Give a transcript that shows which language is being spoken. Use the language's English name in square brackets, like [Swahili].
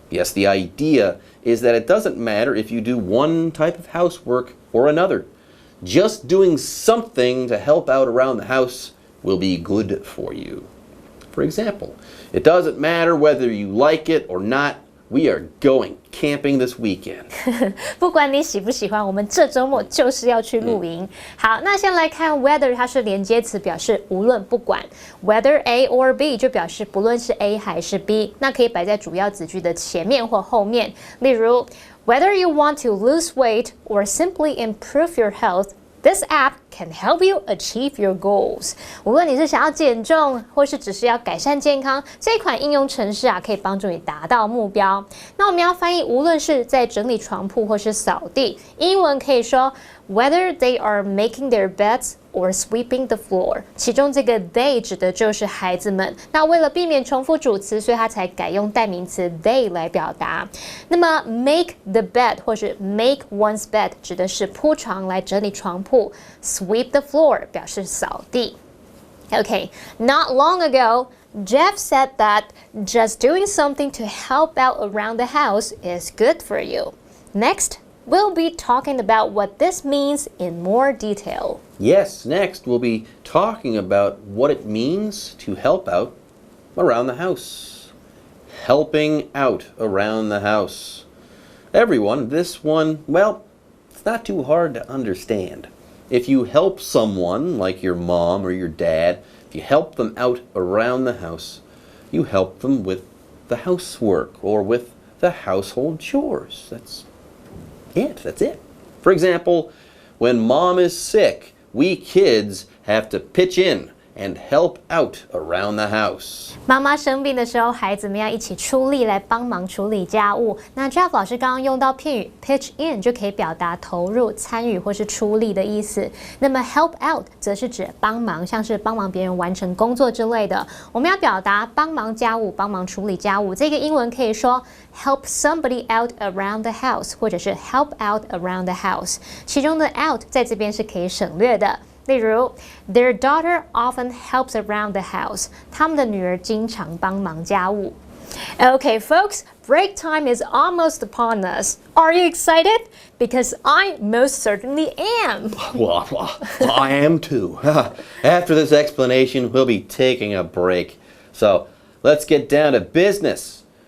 [English] Yes, the idea is that it doesn't matter if you do one type of housework or another. Just doing something to help out around the house will be good for you. For example, it doesn't matter whether you like it or not, we are going camping this weekend. [Chinese] 不管你喜不喜欢，我们这周末就是要去露营。好，那先来看 whether 它是连接词，表示无论不管。 [English] Whether A or B [Chinese] 就表示不论是 A 还是 B， 那可以摆在主要子句的前面或后面。例如 [English] Whether you want to lose weight or simply improve your health, this app can help you achieve your goals. [Chinese] 无论你是想要减重，或是只是要改善健康，这款应用程式可以帮助你达到目标。那我们要翻译，无论是在整理床铺或是扫地，英文可以说 [English] Whether they are making their beds or sweeping the floor。 [Chinese] 其中这个 they 指的就是孩子们。那为了避免重复主词，所以它才改用代名词 they 来表达。那么 [English] make the bed [Chinese] 或是 [English] make one's bed [Chinese] 指的是铺床来整理床铺 ， [English] sweep the floor [Chinese] 表示扫地。 [English] Okay, not long ago, Jeff said that just doing something to help out around the house is good for you. Next, we'll be talking about what this means in more detail. Yes, next we'll be talking about what it means to help out around the house. Helping out around the house. Everyone, this one, well, it's not too hard to understand. If you help someone, like your mom or your dad, if you help them out around the house, you help them with the housework or with the household chores. That's it. For example, when mom is sick, we kids have to pitch in and help out around the house. [Chinese] 妈妈生病的时候，孩子们要一起出力来帮忙处理家务。那 Jeff 老师刚刚用到片语 [English] pitch in [Chinese] 就可以表达投入、参与或是出力的意思。那么 [English] help out [Chinese] 则是指帮忙，像是帮忙别人完成工作之类的。我们要表达帮忙家务、帮忙处理家务，这个英文可以说 [English] help somebody out around the house， [Chinese] 或者是 [English] help out around the house。 [Chinese] 其中的 out 在这边是可以省略的。例如 [English] their daughter often helps around the house. [Chinese] 他们的女儿经常帮忙家务。 [English] Okay, folks, break time is almost upon us. Are you excited? Because I most certainly am. Well, I am too. After this explanation, we'll be taking a break. So let's get down to business.